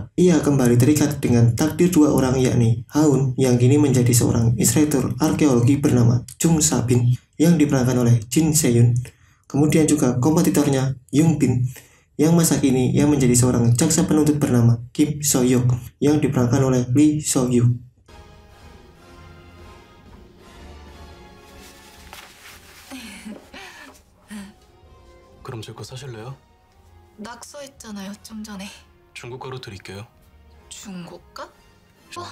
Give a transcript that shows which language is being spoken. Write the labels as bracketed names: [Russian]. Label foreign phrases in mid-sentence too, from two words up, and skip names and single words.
[Indonesian] Ia kembali terikat dengan takdir dua orang, yakni Haun yang kini menjadi seorang instruktur arkeologi bernama Jung Sa-bin yang diperankan oleh Jin Se-yoon. Kemudian juga kompetitornya Yung Bin yang masa kini ia menjadi seorang jaksa penuntut bernama Kim So-hyuk yang diperankan oleh Lee So-yu. [Korean] 그럼 제 거 사실래요? 낙서했잖아요, 좀 전에. 중고가로 드릴게요.